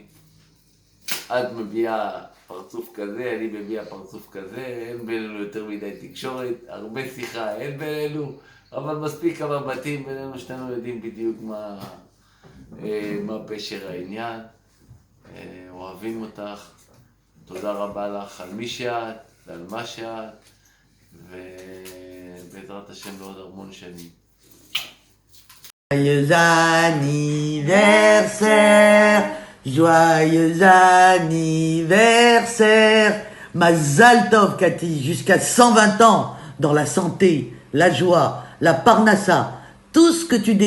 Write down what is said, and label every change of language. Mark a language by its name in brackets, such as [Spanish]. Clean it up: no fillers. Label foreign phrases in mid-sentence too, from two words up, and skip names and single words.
[Hebrew] את מביאה פרצוף כזה, אני מביאה פרצוף כזה, אין בינינו יותר מדי תקשורת, הרבה שיחה, אין בינינו, אבל מספיק כמה בתים בינינו, שנינו יודעים בדיוק מה פשר העניין. אוהבים אותך, תודה רבה לך על מי שאת ועל מה שאת, ובעזרת השם לעוד המון שנים. [French] Joyeux anniversaire, joyeux anniversaire, [Hebrew] מזל טוב [French] Cathy, jusqu'à 120 ans, dans la santé, la joie, la parnassa, tout ce que tu désires.